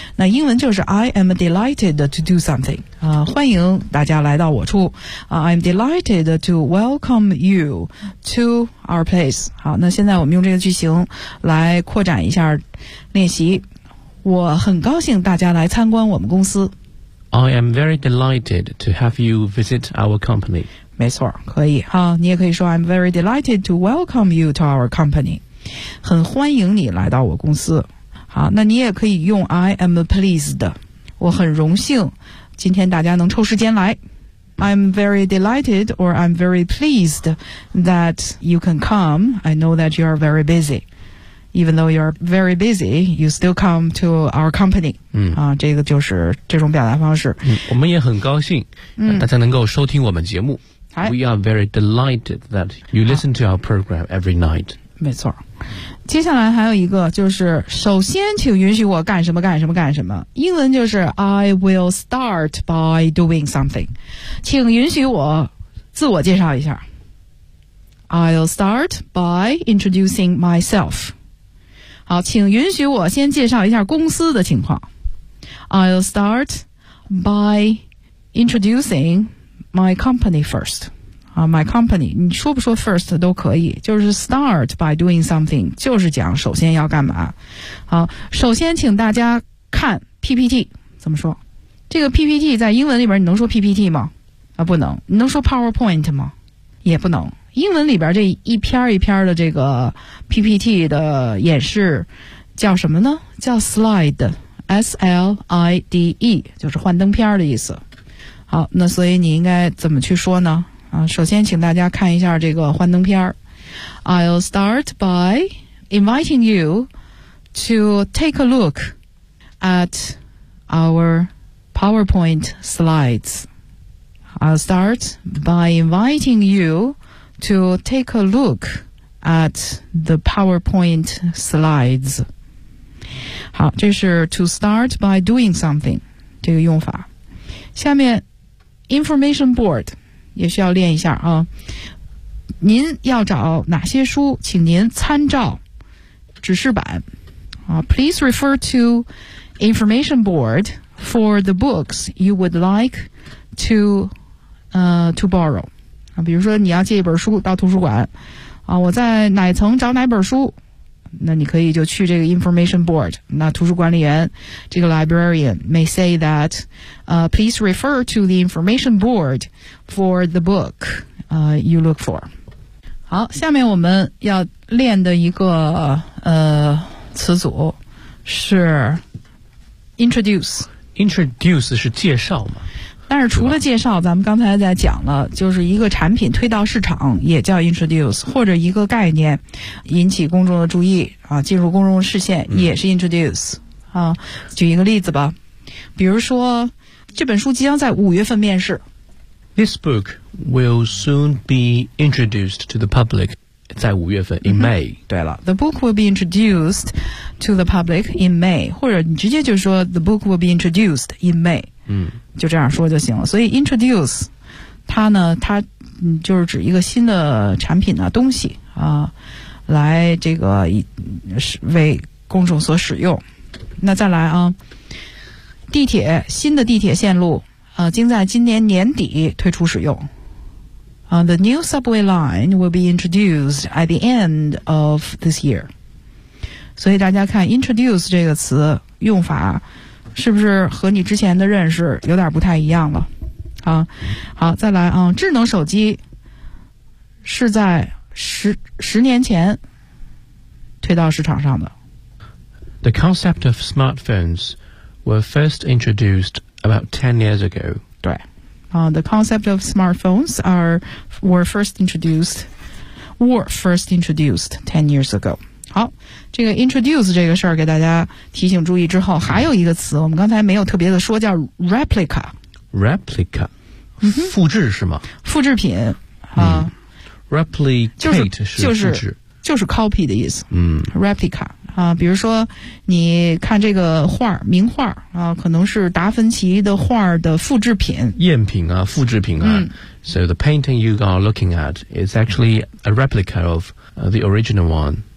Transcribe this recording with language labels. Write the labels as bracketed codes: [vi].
[zh] 那英文就是 [en] I am delighted to do something [zh] 啊，欢迎大家来到我处啊， [en] I'm delighted to welcome you to our place。 [zh] 好，那现在我们用这个句型来扩展一下练习。我很高兴大家来参观我们公司。 [en] I am very delighted to have you visit our company。 [zh] 没错，可以哈，你也可以说 [en] I'm very delighted to welcome you to our company， [zh] 很欢迎你来到我公司。好，那你也可以用 [en] I am pleased， [zh] 我很荣幸今天大家能抽时间来。 [en] I'm very delighted or I'm very pleased that you can come. I know that you are very busy. Even though you are very busy, you still come to our company. 嗯， [zh] 啊，这个就是这种表达方式。嗯，我们也很高兴大家能够收听我们节目。 [en] We are very delighted that you listen to our program every night. [zh] 没错。接下来还有一个就是首先请允许我干什么干什么干什么。英文就是 [en] I will start by doing something. [zh] 请允许我自我介绍一下。 [en] I'll start by introducing myself. [zh] 好，请允许我先介绍一下公司的情况。 [en] I'll start by introducing my company first. [zh] My company， 你说不说 first 都可以，就是 [en] start by doing something， [zh] 就是讲首先要干嘛。好，首先请大家看 PPT， 怎么说？这个 PPT 在英文里边你能说 PPT 吗？啊，不能。你能说 PowerPoint 吗？也不能。英文里边这一篇一篇的这个 PPT 的演示叫什么呢？叫 slide，S-L-I-D-E， 就是幻灯片的意思。好，那所以你应该怎么去说呢？首先请大家看一下这个幻灯片。 [en] I'll start by inviting you to take a look at our PowerPoint slides. I'll start by inviting you to take a look at the PowerPoint slides. [zh] 好，这是 [en] to start by doing something [zh] 这个用法。下面 information board也需要练一下啊。您要找哪些书，请您参照指示板啊。 [en] Please refer to information board for the books you would like to borrow 啊。 [zh] 比如说你要借一本书到图书馆啊，我在哪层找哪本书，那你可以就去这个 information board。那图书管理员这个 [en] librarian may say that please refer to the information board for the book you look for。 [zh] 好，下面我们要练的一个词组是 introduce。 introduce 是介绍吗？但是除了介绍，咱们刚才在讲了，就是一个产品推到市场也叫 introduce， 或者一个概念引起公众的注意啊，进入公众视线也是 introduce 啊。举一个例子吧，比如说这本书即将在五月份面世。 [en] This book will soon be introduced to the public. [zh] 在五月份 [en] in May、 [zh] mm-hmm. 对了 [en] The book will be introduced to the public in May [zh] 或者你直接就说 [en] The book will be introduced in May、嗯、 [zh] 就这样说就行了所以 introduce 它呢它就是指一个新的产品啊东西啊来这个为公众所使用那再来啊地铁新的地铁线路将在今年年底推出使用 [en] the new subway line will be introduced at the end of this year. [zh] 所以大家看 introduce 这个词用法是不是和你之前的认识有点不太一样了、好再来、智能手机是在 十年前推到市场上的。 [en] The concept of smartphones were first introduced about 10 years ago. [zh] 对。 [en] The concept of smartphones were first introduced 10 years ago. [zh] 好，这个 introduce 这个事儿给大家提醒注意之后，还有一个词我们刚才没有特别的说，叫 replica。 replica， 复制是吗？复制品啊、 [en] replicate [zh] 是复制，就是 copy 的意思。嗯 [en] ，replica。 [zh] 比如说你看这个画名画可能是达芬奇的画的复制品赝品啊复制品啊、 [en] So the painting you are looking at is actually a replica of、the original one